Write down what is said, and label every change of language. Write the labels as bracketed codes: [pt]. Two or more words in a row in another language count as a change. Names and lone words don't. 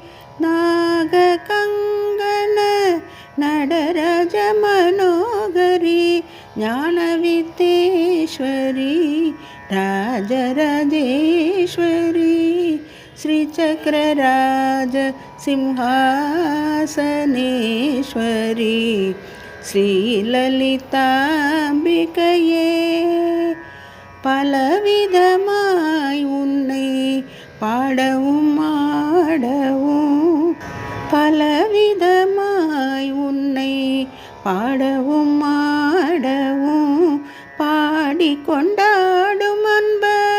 [sa] नागकङ्गन नडराज मनोगरी ज्ञानविद्येश्वरी राजराजेश्वरी श्रीचक्रराज सिंहासनेश्वरी श्रीललिताम्बिकये [ta] பலவிதமாய் உன்னை பாடவும் ஆடவும் பலவிதமாய் உன்னை பாடவும் ஆடவும் பாடிக்கொண்டாடும் அன்பர்